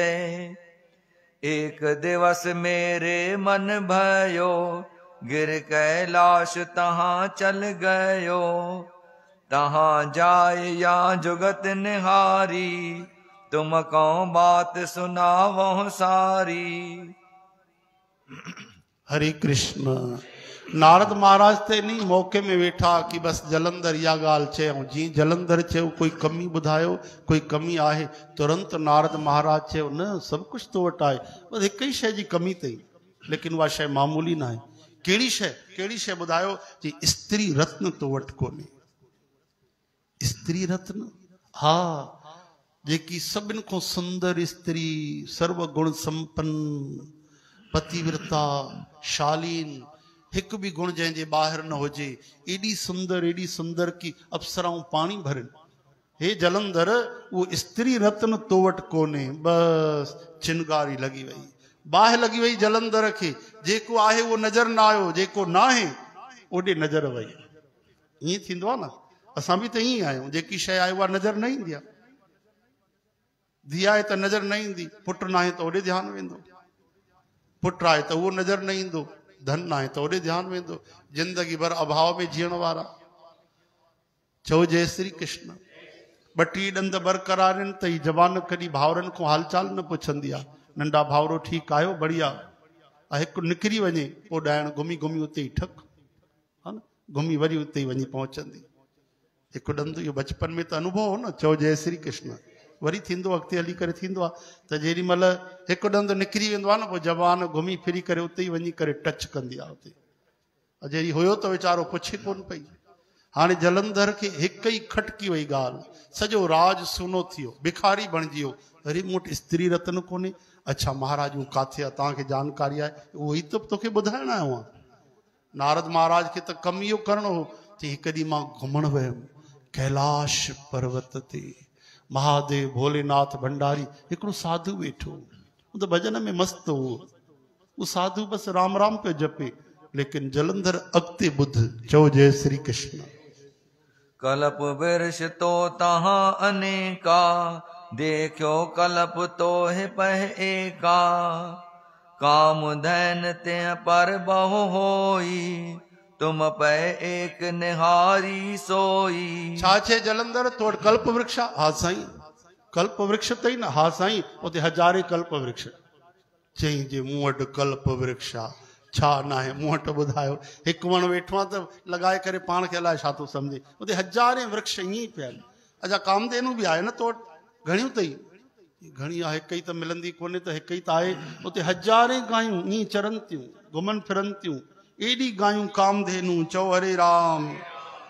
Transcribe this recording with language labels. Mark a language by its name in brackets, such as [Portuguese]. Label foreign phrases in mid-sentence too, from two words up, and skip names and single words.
[Hindi] एक दिवस मेरे मन भयो, गिर कैलाश तहाँ चल गयो, तहाँ जाय या जुगत निहारी, तुम कौन बात सुनावो सारी। [Sindhi] हरे कृष्ण। नारद महाराज ते नहीं मौके में वेठा कि बस जलंधर इहा ॻाल्हि चयऊं। जी जलंधर चयो कोई कमी ॿुधायो, कोई कमी आहे? तुरंत नारद महाराज चयो न सभु कुझु तो वटि आहे, बस हिक ई शइ जी कमी अथई, लेकिन उहा शइ मामूली न आहे। कहिड़ी शइ? कहिड़ी शइ ॿुधायो? जी स्त्री रत्न तो वटि कोन्हे। स्त्री रत्न? हा, जेकी सभिनि खां सुंदर स्त्री, सर्वगुण संपन्न, पतिव्रता, शालीन, हिकु भी गुण जंहिंजे ॿाहिरि न हुजे, एॾी सुंदर की अप्सराऊं पाणी भरनि। हे जलंधर वो स्त्री रत्न तो वटि कोन्हे। बस चिनगारी लगी वई, बाहि लगी वई जलंधर खे। जेको आहे वो नज़र न आयो, जेको न आहे ओॾे नज़र वई। ईअं थींदो आहे न, असां बि त ईअं आहियूं। जेकी शइ आहे उहा नज़र न ईंदी आहे। धीउ आहे त नज़र न ईंदी, पुटु न आहे त ओॾे ध्यानु वेंदो। पुट आहे त उहो नज़र न ईंदो, धन आहे त ओॾे ध्यानु वेंदो, जिंदगी भर अभाव में जीअण वारा। चओ जय श्री कृष्ण। 32 ॾंद बरक़रार आहिनि त ही जवान कॾहिं भाउरनि खां हालचाल न पुछंदी आहे, नंढा भाउरो ठीकु आहियो, बढ़िया। हिकु निकिरी वञे पोइ ॾाइण घुमी घुमी उते ई ठक, हा न, घुमी वरी उते ई वञी पहुचंदी। हिकु ॾंद इहो बचपन में त अनुभव हो न। चओ जय श्री कृष्ण। वरी थींदो अॻिते हली करे थींदो आहे त जेॾी महिल हिकु ॾंद निकिरी वेंदो आहे न, पोइ जवान घुमी फिरी करे उते ई वञी करे टच कंदी आहे उते। जहिड़ी हुयो त वीचारो पुछे कोन पई। हाणे जलंधर खे हिकु ई खटकी वई ॻाल्हि, सॼो राज सुनो थी वियो, भिखारी बणिजी वियो। अरे मूं वटि स्त्री रत्न कोन्हे। अच्छा महाराज हू काथे आहे, तव्हांखे जानकारी आहे? उहो ई त तोखे ॿुधाइण आयो आहे। नारद महाराज खे त कमु इहो करिणो हो। चई हिकु ॾींहुं मां घुमणु वियुमि कैलाश पर्वत ते, महादेव भोलेनाथ भंडारी, हिकिड़ो साधु वेठो, हू त भॼन में मस्तु हो। उहो साधु बसि राम राम पियो जपे, लेकिन जलंधर अॻिते ॿुध। चओ जय श्री कृष्ण। [Hindi] कलप वृक्ष तो तहाँ अनेका, देखो कलप तो है पह एका। काम धैन ते पर बहु होई, तुम पे एक निहारी सोई। [Sindhi] छा छे जलंधर तो वटि कल्प वृक्ष आहे? हा साईं, कल्प वृक्ष अथई न? हा साईं, उते हज़ारे कल्प वृक्ष। चई जे मूं वटि कल्प वृक्ष आहे, छा न आहे मूं वटि ॿुधायो। हिकु वण वेठो आहे त लॻाए करे पाण खे अलाए छा थो सम्झे, उते हज़ारे वृक्ष ईअं ई पिया आहिनि। अच्छा कामधेनु बि आहे न तो वटि? घणियूं अथई? घणी आहे, हिकु ई त मिलंदी कोन्हे त हिकु ई त आहे। उते हज़ारे गायूं ईअं चरनि थियूं, घुमनि फिरनि थियूं, एॾी गायूं कामधेनु। चओ हरे राम।